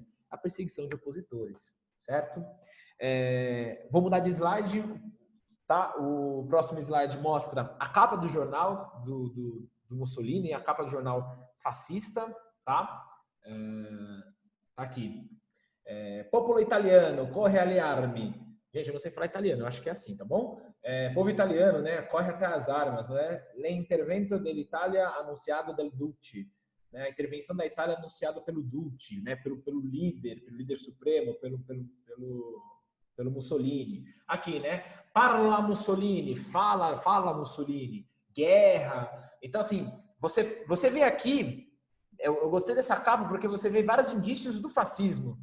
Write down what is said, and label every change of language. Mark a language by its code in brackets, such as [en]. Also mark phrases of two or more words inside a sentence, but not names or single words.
[pt] A perseguição de opositores, certo? Vou mudar de slide, tá? O próximo slide mostra a capa do jornal do Mussolini, a capa do jornal fascista, tá? Tá aqui. [it] Popolo italiano, corre alle armi. [pt] Gente, eu não sei falar italiano, eu acho que é assim, tá bom? Povo italiano, né? Corre até as armas, né? [it] L'intervento dell'Italia anunciado dal Duce. [pt] Né? A intervenção da Itália anunciada pelo Duce, né? Pelo líder supremo, pelo Mussolini. Aqui, né? Parla Mussolini, fala Mussolini. Guerra. Então, assim, você vê aqui, eu gostei dessa capa porque você vê vários indícios do fascismo.